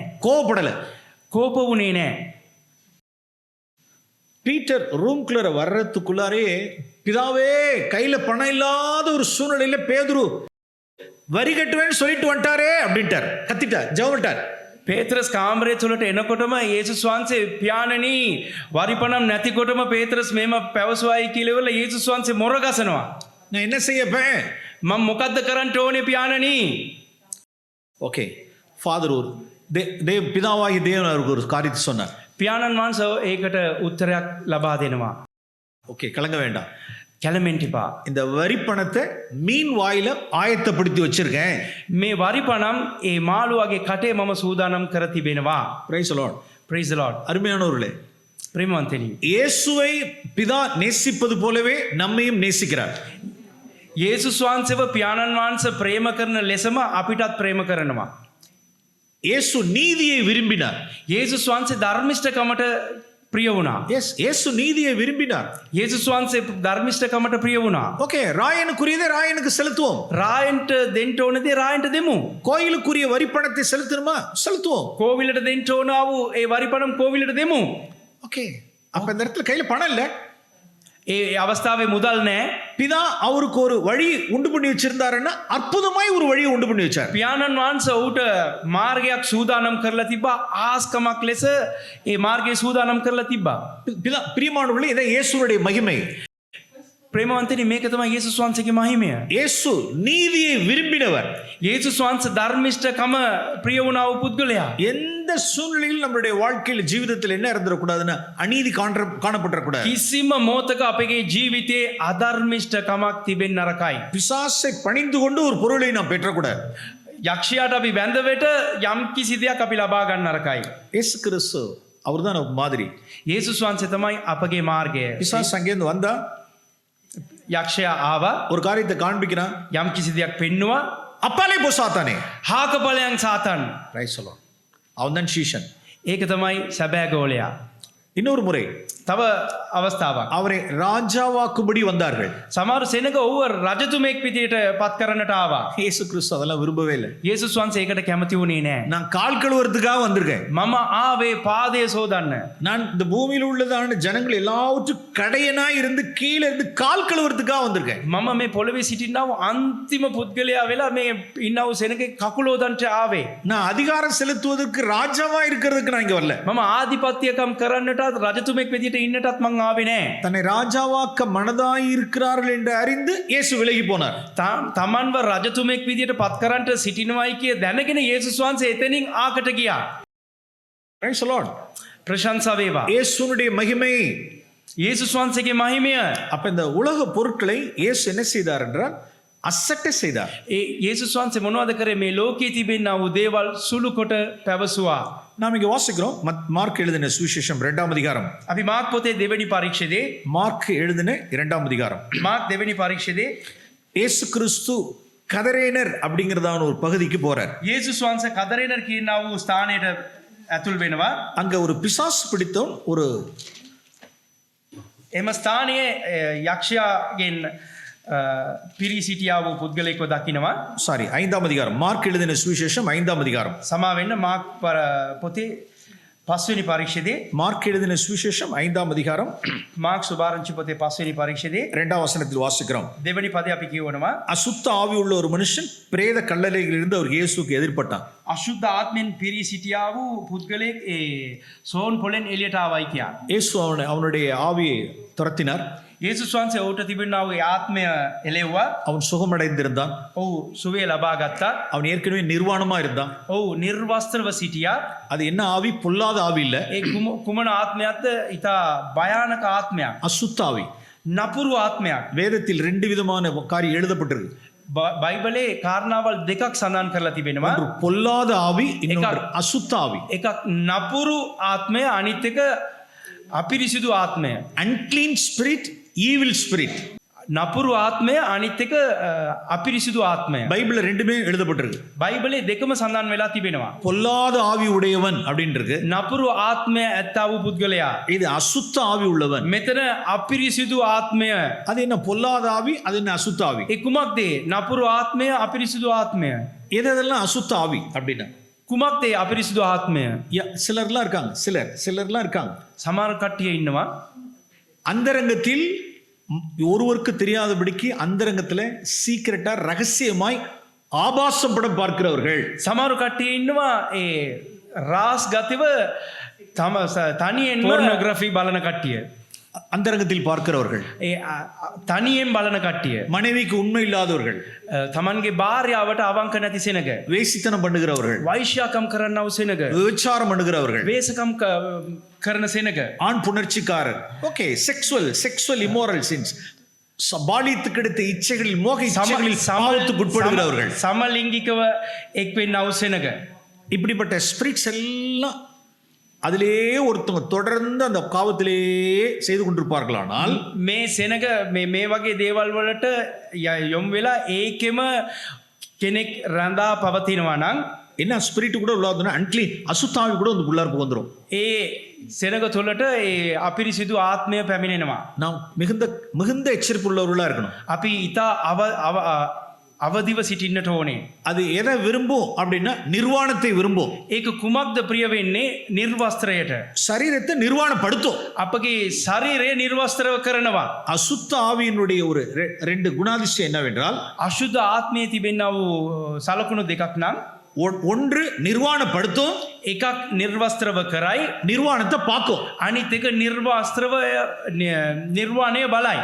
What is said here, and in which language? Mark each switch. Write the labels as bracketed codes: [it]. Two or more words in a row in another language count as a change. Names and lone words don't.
[ta] கோவப்படல. [si] කෝප වුණේ නැහැ. [ta] பீட்டர் ரூம்குள்ள வர்றதுக்குள்ளாரே, பிதாவே கையில பணம் இல்லாத ஒரு சூழ்நிலையில பேதுரு வரி கட்டுவேன்னு சொல்லிட்டு வந்துட்டாரே அப்படின்ட்டார். கத்திட்டார், ஜெபம்ட்டார். [si] පේත්‍රස් කාමරය තුළට එනකොටම යේසුස් වහන්සේ පියාණනි වරි පනම් නැතිකොටම පේත්‍රස් මේම පැවසුවායි කියලා ඉවරලා යේසුස් වහන්සේ මොර ගසනවා. [ta] நான் என்ன செய்யப்பேன்? [si] මම මොකද්ද කරන්න ඕනේ පියාණනි? [ta] ஓகே, ஃபாதர் ஒரு பிதாவாகி தேவன் அவருக்கு ஒரு காரியத்தை சொன்னார். [si] පියාණන් වහන්සේ ඒකට උත්තරයක් ලබා දෙනවා. [ta] ஓகே, கலங்க வேண்டாம். [si] කැළඹෙන්න එපා. [ta] இந்த வரி பணத்தை மீன் வாயில ஆயத்தப்படுத்தி வச்சிருக்கேன். [si] මේ වරි පනම් ඒ මාළුවාගේ කටේ මම සූදානම් කර තිබෙනවා. [en] Praise the Lord. praise the lord. [ta] அருமையானவர்களே, [si] ප්‍රේමවන්තනි, [ta] இயேசுவை பிதா நேசிப்பது போலவே நம்மையும் நேசிக்கிறார். [si] යේසුස් වහන්සේව පියාණන් වහන්සේ ප්‍රේම කරන ලෙසම අපිටත් ප්‍රේම කරනවා. [ta] இயேசு நீதியை விரும்பினார். [si] යේසුස් වහන්සේ ධර්මිෂ්ඨකමට ප්‍රිය වුණා. [ta] எஸ், இயேசு நீதியை விரும்பினார். [si] යේසුස් වහන්සේ ධර්මිෂ්ඨකමට ප්‍රිය වුණා. [ta] ஓகே, ராயனுக்குரியதை ராயனுக்கு செலுத்துவோம். [si] රායන්ට දෙන්න ඕන දේ රායන්ට දෙමු. [ta] கோயிலுக்குரிய வரி பணத்தை செலுத்தணுமா? செலுத்துவோம். [si] කෝවිලට දෙන්න ඕන වූ ඒ වරි පනම් කෝවිලට දෙමු. [ta] ஓகே, அப்ப இந்த இடத்துல கையில பணம் இல்ல. [si] ඒ අවස්ථාවේ මුදල් නෑ. [ta] பிதா அவருக்கு ஒரு வழி உண்டு பண்ணி வச்சிருந்தாருன்னா அற்புதமாய் ஒரு வழியை உண்டு பண்ணி வச்சார். [si] පියාණන් වහන්සේ ඔහුට මාර්ගයක් සූදානම් කරලා තිබ්බා. ආස්කමක් ලෙස ඒ මාර්ගය සූදානම් කරලා තිබ්බා. [ta] பிதா பிரியமானவர்களே, இதான் இயேசுவுடைய மகிமை. [si] ප්‍රේමවන්තනි, මේක තමයි යේසුස් වහන්සේගේ මහිමය. [ta] இயேசு நீதியை விரும்பினவர். [si] යේසුස් වහන්සේ ධර්මිෂ්ඨකම ප්‍රිය වුණා වූ පුද්ගලයා. [ta] எந்த சூழ்நிலையில் நம்மளுடைய வாழ்க்கையில் ஜீவிதத்தில் என்ன இருந்துடக்கூடாதுன்னா அநீதி காணப்படக்கூடாது. [si] කිසිම මොහොතක අපගේ ජීවිතයේ අධර්මිෂ්ඨකමක් තිබෙන්න නරකයි. [ta] பிசாசை பணிந்து கொண்டு ஒரு பொருளை நாம் பெற்றக்கூடாது. [si] යක්ෂයාට අපි බැඳවෙට යම් කිසි දෙයක් අපි ලබා ගන්න නරකයි. [ta] இயேசு கிறிஸ்து அவர்தான் நமக்கு மாதிரி. [si] යේසුස් වහන්සේ තමයි අපගේ மார்ගය. [ta] பிசாசு அங்கேருந்து வந்தா [si] යක්ෂයා ආවා, [ta] ஒரு காரியத்தை காண்பிக்கிறான். [si] යම් කිසි දෙයක් පෙන්නවා. [ta] அப்பாலே போ சாத்தானே. [si] හාකපලයන් සාතන්. [ta] ரைட் சொல்லுவான். அவன் தான் சீஷன். [si] ඒක තමයි සැබෑ ගෝලයා. [ta] இன்னொரு முறை [si] තව අවස්ථාවක්. [ta] அவரை ராஜாவாக்கும்படி வந்தார்கள். [si] සමහර සෙනග ඔව්ව රජතුමෙක් විදියට පත් කරන්නට ආවා. [ta] இயேசு கிறிஸ்து அதெல்லாம் விரும்பவே இல்லை. [si] යේසුස් වහන්සේ ඒකට කැමති වුණේ නෑ. [ta] நான் கால் கழுவுறதுக்காக வந்திருக்கேன். [si] මම ආවේ පාදය සෝදන්න. [ta] நான் இந்த பூமியில் உள்ளதான ஜனங்கள் எல்லாவற்றும் கடையனாய் இருந்து கீழே இருந்து கால் கழுவுறதுக்காக வந்திருக்கேன். [si] මම මේ පොළවේ සිටින්නව අන්තිම පුද්ගලයා වෙලා මේ ඉන්නව සෙනගේ කකුලෝදන්ට ආවේ. [ta] நான் அதிகாரம் செலுத்துவதற்கு ராஜாவா இருக்கிறதுக்கு நான் இங்க வரல. [si] මම ආධිපත්‍යකම් කරන්නටත් රජතුමෙක් විදියට ඉන්නටත් මං ආවේ නෑ. [ta] தன்னை ராஜாவாக்க மனதாய் இருக்கிறார்கள் என்று அறிந்து இயேசு விலகி போனார். [si] තමන්ව රජතුමෙක් විදියට පත් කරන්නට සිටිනවයි කිය දැනගෙන යේසුස් වහන්සේ එතනින් ආකට ගියා. [en] Praise the Lord. [si] ප්‍රශංසා වේවා. [ta] இயேசுனுடைய மகிமை. [si] යේසුස් වහන්සේගේ මහිමය. [ta] அப்ப இந்த உலக பொருட்களை இயேசு என்ன செய்தார் என்றால் அசட்டை செய்தார். [si] ඒ යේසුස් වහන්සේ මොනවද කරේ? මේ ලෝකයේ තිබෙනා වූ දේවල් සුළු කොට පැවසුවා. [ta] நாம் இங்க வாசிக்கிறோம் மார்க் எழுதின சுவிசேஷம் 2ஆம் அதிகாரம். [si] අපි මාර්ක් පොතේ දෙවෙනි පරීක්ෂණයේ [ta] மார்க் எழுதின 2ஆம் அதிகாரம். [si] මාර්ක් දෙවෙනි පරීක්ෂණයේ [ta] இயேசு கிறிஸ்து கதரேனர் அப்படிங்கிறதான ஒரு பகுதிக்கு போறார். [si] යේසුස් වහන්සේ කදරේනර් කියනා වූ ස්ථානයට ඇතුල් වෙනවා. [ta] அங்க ஒரு பிசாசு பிடித்தவன் ஒரு [si] එම ස්ථානයේ යක්ෂයාගෙන් පිරී සිටියා වූ පුද්ගලයෙක්ව දකිනවා. [ta] சாரி 5ஆம் அதிகாரம். மார்க் எழுதின சுவிசேஷம் 5ஆம் அதிகாரம். [si] සමා වෙන්න මාර්ක් පොතේ 5 වෙනි පරීක්ෂණයේ [ta] மார்க் எழுதின சுவிசேஷம் 5ஆம் அதிகாரம் [si] මාර්ක් සුභාරංචි පොතේ 5 වෙනි පරීක්ෂණයේ [ta] 2ஆம் வசனத்தில் வாசிக்கிறோம். [si] දෙවෙනි පදේ අපි කියවනවා. [ta] அசுத்த ஆவி உள்ள ஒரு மனுஷன் பிரேத கல்லறையில் இருந்து அவர் இயேசுக்கு எதிர்பட்டான். [si] අශුද්ධ ආත්මෙන් පිරී සිටියා වූ පුද්ගලයෙක් ඒ සෝන් පොලෙන් එළියට ආවයි කියන්නේ. [ta] இயேசு அவனுடைய ஆவியை துரத்தினார். [si] යේසුස් වහන්සේ ඔහුට තිබෙනා වූ ආත්මය එළෙව්වා. [ta] அவன் சுகமடைந்திருந்தான். [si] ඔහු සුවය ලබා ගත්තා. [ta] அவன் ஏற்கனவே நிர்வாணமா இருந்தான். [si] ඔහු නිර්වස්ත්‍රව සිටියා. [ta] அது என்ன ஆவி? பொல்லாத ஆவி இல்ல, [si] ඒ කුමන ආත්මයක්ද? ඊට භයානක ආත්මයක්. [ta] அசுத்த ஆவி. [si] නපුරු ආත්මයක්. [ta] வேதத்தில் 2 விதமான காரியம் எழுதப்பட்டிருக்கு. [si] බයිබලේ කාරණාවල් දෙකක් සඳහන් කරලා තිබෙනවා. [ta] ஒன்று பொல்லாத ஆவி, இன்னொன்று அசுத்த ஆவி. [si] එකක් නපුරු ආත්මය, අනිත් එක අපිරිසිදු ආත්මය. [en] unclean spirit, evil spirit. [si] නපුරු ආත්මය, අනිත් එක අපිරිසිදු ආත්මය. [ta] பைபிள்ல ரெண்டுமே எழுதப்பட்டிருக்கு. [si] බයිබලේ දෙකම සඳහන් වෙලා තිබෙනවා. [ta] பொல்லாத ஆவி உடையவன் அப்படின்னு இருக்கு. [si] නපුරු ආත්මය ඇත්තා වූ පුද්ගලයා. [ta] இது அசுத்த ஆவி உள்ளவன். [si] මෙතන අපිරිසිදු ආත්මය. [ta] அது என்ன பொல்லாத ஆவி, அது என்ன அசுத்த ஆவி? [si] ඒ කුමක්ද? නපුරු ආත්මය, අපිරිසිදු ආත්මය. [ta] எதெல்லாம் அசுத்த ஆவி அப்படின்னா [si] කුමක්ද අපිරිසිදු ආත්මය? [ta] சிலர்லாம் இருக்காங்க. சிலர்லாம் இருக்காங்க. [si] සමහර කට්ටිය ඉන්නවා [ta] அந்தரங்கத்தில் ஒருவருக்கு தெரியாதபடிக்கு அந்தரங்கத்துல சீக்கிரட்டா ரகசியமாய் ஆபாசம் படம் பார்க்கிறவர்கள். [si] සමහර කට්ටිය ඉන්නවා ඒ රාස් ගතිව තම තනියෙන් පොර්නෝග්‍රැෆි බලන කට්ටිය. [ta] அந்தரங்கத்தில் பார்க்கிறவர்கள். [si] ඒ තනියෙන් බලන කට්ටිය. [ta] மனைவிக்கு உண்மை இல்லாதவர்கள். [si] තමන්ගේ භාර්යාවට අවංක නැති සෙනග. [ta] வேசித்தனம் பண்ணுகிறவர்கள். [si] වෛශ්‍යාකම් කරන්නව සෙනග. [ta] விபச்சாரம் பண்ணுகிறவர்கள். [si] වේසකම් කරන සෙනග. [ta] ஆண் புணர்ச்சிக்காரர். ஓகே, [en] sexual immoral sins, [ta] பாலியத்துக்கு அடுத்த இச்சைகளில் மோக இச்சைகளில் பாவத்துக்கு உட்படுகிறவர்கள். [si] සමලිංගිකව එක් වෙන්නව සෙනග. [ta] இப்படிப்பட்ட ஸ்பிரிட்ஸ் எல்லாம் அதிலேயே ஒருத்தவங்க தொடர்ந்து அந்த பாவத்திலேயே செய்து கொண்டிருப்பார்களானால் [si] මේ සෙනග මේ වගේ දේවල් වලට යොමු වෙලා ඒකෙම කෙනෙක් රඳා පවතිනවා නම් [ta] என்ன ஸ்பிரிட் கூட உள்ளாதுன்னா அன்க்ளீன் அசுத்தாவி கூட வந்து உள்ளார்ப்பு வந்துடும். [si] ඒ සෙනග තුළට ඒ අපිරිසිදු ආත්මය පැමිණෙනවා. [ta] நாம் மிகுந்த எச்சரிப்பு உள்ளவர்களா இருக்கணும். [si] අපි ඉතා අවදිව සිටින්නට ඕනේ. [ta] அது எதை விரும்பும் அப்படின்னா நிர்வாணத்தை விரும்பும். [si] ඒක කුමක්ද ප්‍රිය වෙන්නේ? නිර්වස්ත්‍රයට. [ta] சரீரத்தை நிர்வாணப்படுத்தும். [si] අපගේ ශරීරය නිර්වස්ත්‍රව කරනවා. [ta] அசுத்த ஆவியினுடைய ஒரு ரெண்டு குணாதிசயம் என்னவென்றால், [si] අශුද්ධ ආත්මයේ තිබෙනා වූ සලකුණු දෙකක් නම් [ta] ஒன்று நிர்வாணப்படுத்தும், [si] එකක් නිර්වස්ත්‍රව කරයි, [ta] நிர்வாணத்தை பார்க்கும். [si] අනිත් එක නිර්වස්ත්‍රව නිර්වාණය බලයි.